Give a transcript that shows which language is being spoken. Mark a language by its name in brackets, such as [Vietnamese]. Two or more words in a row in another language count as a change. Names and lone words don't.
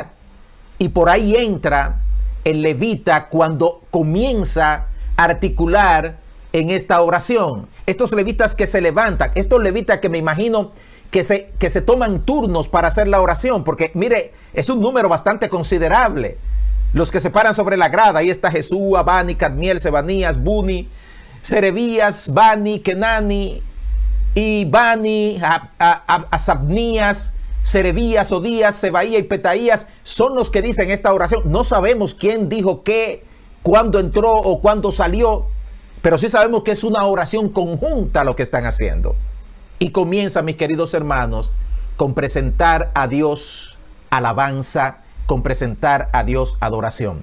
[Spanish] Y por ahí entra el levita cuando comienza a articular en esta oración. Estos levitas que se levantan, estos levitas que me imagino que se toman turnos para hacer la oración, porque mire, es un número bastante considerable. Los que se paran sobre la grada, ahí está Jesúa, Bani, Cadmiel, Sebanías, Buni, Serebías, Bani, Kenani, y Bani, Asabnías, Serebías, Odías, Sebaía y Petaías, son los que dicen esta oración. No sabemos quién dijo qué, cuándo entró o cuándo salió, pero sí sabemos que es una oración conjunta lo que están haciendo. Y comienza, mis queridos hermanos, con presentar a Dios alabanza, con presentar a Dios adoración.